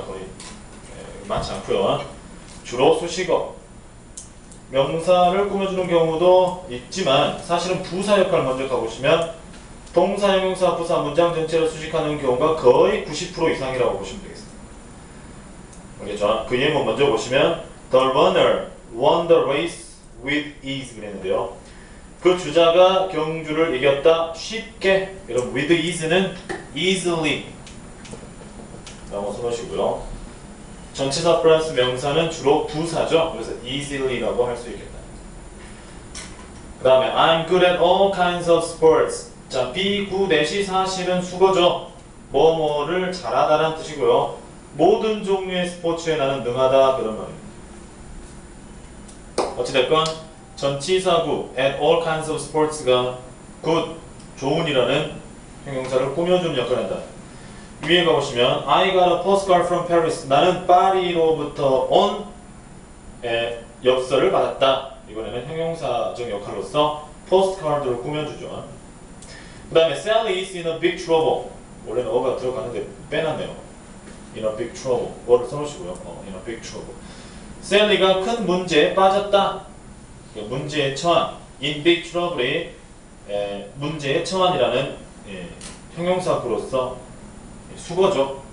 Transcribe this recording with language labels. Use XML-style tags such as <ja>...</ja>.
<ko>거의 많지 않고요. 주로 수식어. 명사를 꾸며주는 경우도 있지만 사실은 부사 역할을 먼저 가보시면 동사, 형용사, 부사, 문장 전체를 수식하는 경우가 거의 90% 이상이라고 보시면 되겠습니다. 알겠죠? 그 예문 먼저 보시면</ko> <en>The runner won the race with ease</en> <ko>그랬는데요. 그 주자가 경주를 이겼다 쉽게. 여러분 with ease는 easily 라고 써놓으시고요. 전치사 플러스 명사는 주로 부사죠. 그래서 easily라고 할 수 있겠다. 그 다음에</ko> <en>I'm good at all kinds of sports.</en> <ko>자, 비구대시 사실은 수거죠. 뭐뭐를 잘하다라는 뜻이고요. 모든 종류의 스포츠에 나는 능하다 그런 말입니다. 어찌됐건 전치사구</ko> <en>at all kinds of sports</en> <ko>가 good, 좋은이라는 형용사를 꾸며주는 역할을 한다. 위에 가보시면</ko> <en>I got a postcard from Paris.</en> <ko>나는 파리로부터 온 엽서를 받았다. 이번에는 형용사적 역할로서 postcard를 꾸며주죠. 그 다음에</ko> <en>Sally is in a big trouble.</en> <ko>원래는 어가 들어가는데 빼놨네요.</ko> <en>In a big trouble.</en> <ko>어를 써놓으시고요.</ko> <en>In a big trouble.</en> <ko>Sally가 큰 문제에 빠졌다. 문제에 처한.</ko> <en>In big trouble</en> <ko>이 문제에 처한이라는 형용사구로서 수거죠.</ko>